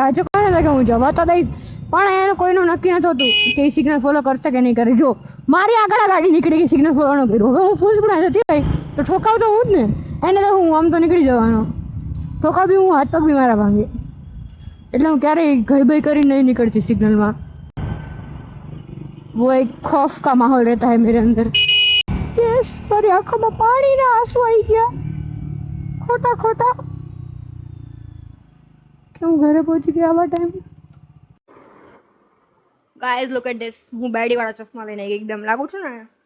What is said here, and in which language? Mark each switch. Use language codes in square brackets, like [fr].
[gu] આજે કોને લાગે હું જવા તો દઈશ પણ એનું કોઈનું નક્કી નથી હોતું કે સિગ્નલ ફોલો કરશે કે નહીં કરે. જો મારી આગળ ગાડી નીકળી ગઈ, સિગ્નલ ફોલો ન કર્યું, હવે હું ફૂલ સ્પીડ જતી હોય તો ઠોકાવ તો હું જ ને એને. તો હું આમ તો નીકળી જવાનો, ઠોકાવ બી હું, હાથ પગ બી મારા ભાંગે. એટલે હું ક્યારેય ગઈ ભાઈ કરીને નહીં નીકળતી સિગ્નલમાં. [hi] वो एक खौफ का माहौल रहता है मेरे अंदर. [gu] यस, મારી આંખોમાં પાણીના આંસુ આવી ગયા ખોટા કે હું ઘરે પહોંચી ગયા આવા time. [en] Guys look at this. [gu] હું બેડી વાળા ચશ્મા લઈને એકદમ લાગુ છું ને.